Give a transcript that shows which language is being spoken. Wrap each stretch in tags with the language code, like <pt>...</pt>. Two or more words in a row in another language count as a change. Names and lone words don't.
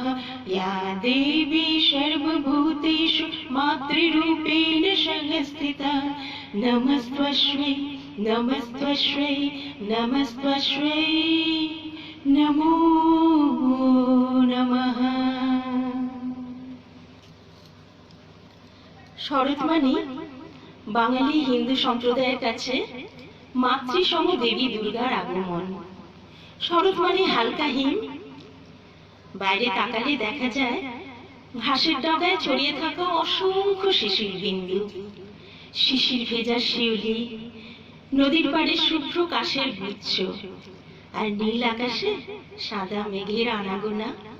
<sa>या देवी सर्वभूतेषु मातृरूपेण संस्थिता नमस्त्वश्वै नमस्त्वश्वै नमस्त्वश्वै नमो नमः।</sa> <bn>শরৎমানি বাঙালি হিন্দু সম্প্রদায়ের কাছে মাতৃসম দেবী দুর্গার আগমন। শরৎ মানে হালকা হিম, বাইরে তাকালে দেখা যায় ঘাসের ডাগায় ছড়িয়ে থাকা অসংখ্য শিশির বিন্দু, শিশির ভেজা শিউলি, নদীর পাড়ে শুভ্র কাশের গুচ্ছ, আর নীল আকাশে সাদা মেঘের আনাগোনা।</bn>